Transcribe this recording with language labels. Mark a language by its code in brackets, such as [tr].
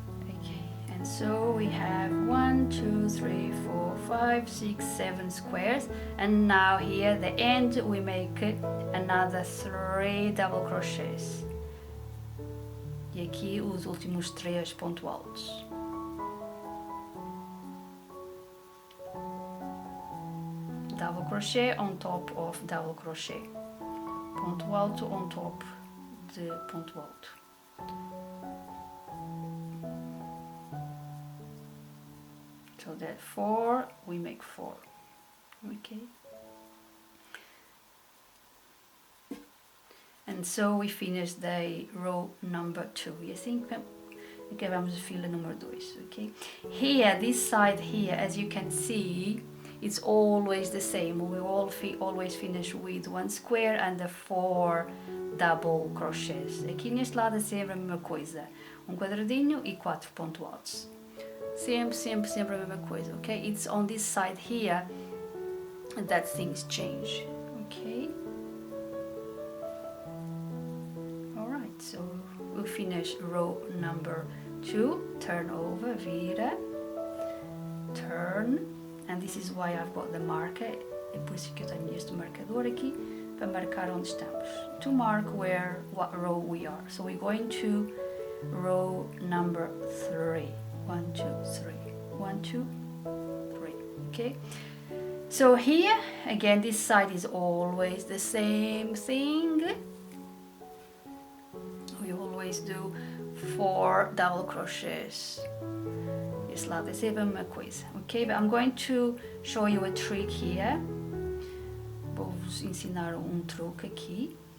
[en] Okay, and so we have 1, 2, 3, 4, 5, 6, 7 squares, and now here the end we make another 3 double crochets. [pt] E aqui os últimos 3 pontos altos. [en] Double crochet on top of double crochet, ponto alto on top de ponto alto. So that 4, we make 4, okay? And so we finish the row number 2. [pt] E assim acabamos a fila número 2, okay? [en] Here, this side here, as you can see, it's always the same. We always finish with 1 square and the 4 double crochets. [pt] Aqui neste lado é sempre a mesma coisa. Quadradinho e 4 pontos altos. Sempre a mesma coisa, okay? [en] It's on this side here that things change, okay? Alright, so we finish row number 2. Turn over, vira, turn. And this is why I've got the marker, [pt] é por isso que eu tenho este marcador aqui, para marcar onde estamos, [en] to mark what row we are. So we're going to row number 3, 1, 2, 3, 1, 2, 3, okay? So here, again, this side is always the same thing. We always do 4 double crochets. [pt] This lado é sempre a mesma coisa, ok? [en] But I'm going to show you a trick here. [pt] Vou-vos ensinar truque aqui.